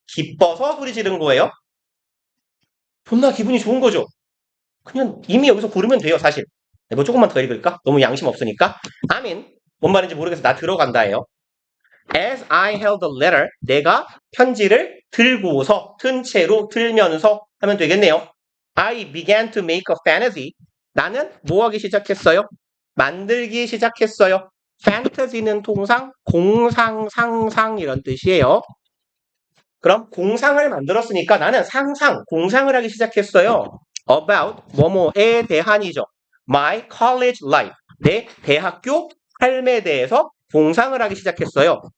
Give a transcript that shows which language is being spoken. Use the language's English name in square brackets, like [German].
[Korean] 기뻐서 소리 지른 거예요. 존나 기분이 좋은 거죠. 그냥 이미 여기서 고르면 돼요, 사실. 네, 뭐 조금만 더 읽을까? 너무 양심 없으니까. I mean, 뭔 말인지 모르겠어. 나 들어간다예요. [English] As I held the letter, [Korean] 내가 편지를 들고서, 든 채로, 들면서 하면 되겠네요. [English] I began to make a fantasy. [Korean] 나는 뭐 하기 시작했어요? 만들기 시작했어요. fantasy는 통상 공상, 상상 이런 뜻이에요. 그럼 공상을 만들었으니까 나는 공상을 하기 시작했어요. about 뭐뭐에 대한이죠. [English] my college life [Korean] 내 대학교 삶에 대해서 공상을 하기 시작했어요.